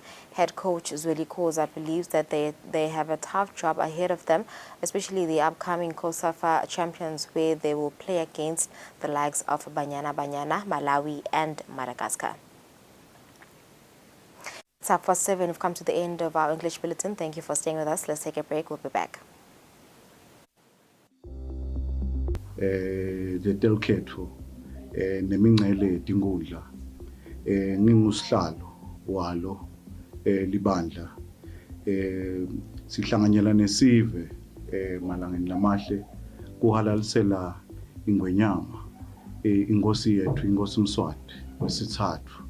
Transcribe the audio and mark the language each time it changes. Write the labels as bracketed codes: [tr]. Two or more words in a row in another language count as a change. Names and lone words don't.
[en] Head coach Zweli Khoza believes that they have a tough job ahead of them, especially the upcoming COSAFA champions, where they will play against the likes of Banyana, Malawi and Madagascar. It's 7:04. We've come to the end of our English bulletin. Thank you for staying with us. Let's take a break. We'll be back. [ss] Letelkhetho nemingcele tingudla ngingusihlalo walo libandla sihlanganyela nesive malangeni lamahle kuhalalisela ingwenyama inkosi yethu inkosi Mswati wesithathu